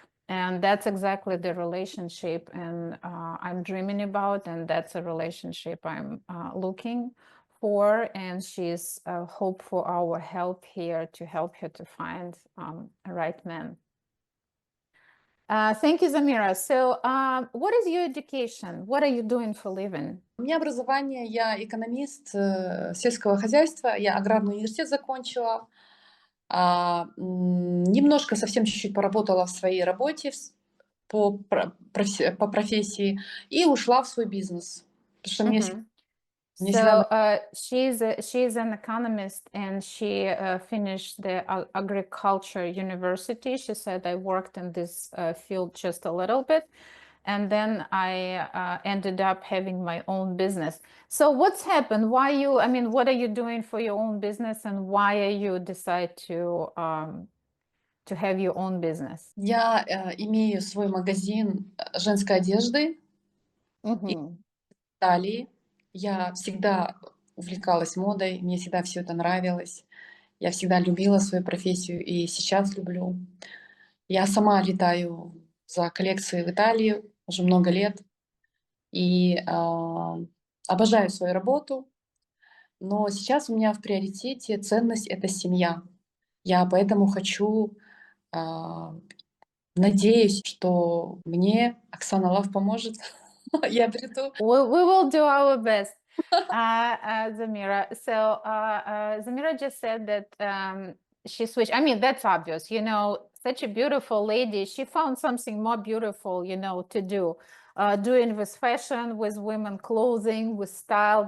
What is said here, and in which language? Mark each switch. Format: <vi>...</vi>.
<en>And that's exactly the relationship and I'm dreaming about, and that's a relationship I'm looking for. And she's hope for our help here to help her to find a right man. Thank you, Zamira. So, what is your education? What are you doing for living?</en> <ru>У меня образование, я экономист сельского хозяйства, я аграрный университет закончила. Немножко, совсем чуть-чуть поработала в своей работе по профессии и ушла в свой бизнес. Потому что мне всегда</ru> <en>So she's an economist, and she finished the agriculture university. She said, I worked in this field just a little bit, and then I ended up having my own business. So what's happened? What are you doing for your own business, and why are you decide to have your own business?</en> <ru>Я имею свой магазин женской одежды и Mm-hmm. Италии. Я всегда увлекалась модой, мне всегда все это нравилось. Я всегда любила свою профессию и сейчас люблю. Я сама летаю за коллекцией в Италии уже много лет и обожаю свою работу, но сейчас у меня в приоритете ценность — это семья. Я поэтому хочу, а, надеюсь, что мне Оксана Лав поможет. Я обрету.</ru> <en>We will do our best, Zamira. So Zamira just said that she switched. I mean, that's obvious, such a beautiful lady. She found something more beautiful, to do. Doing with fashion, with women clothing, with style.</en>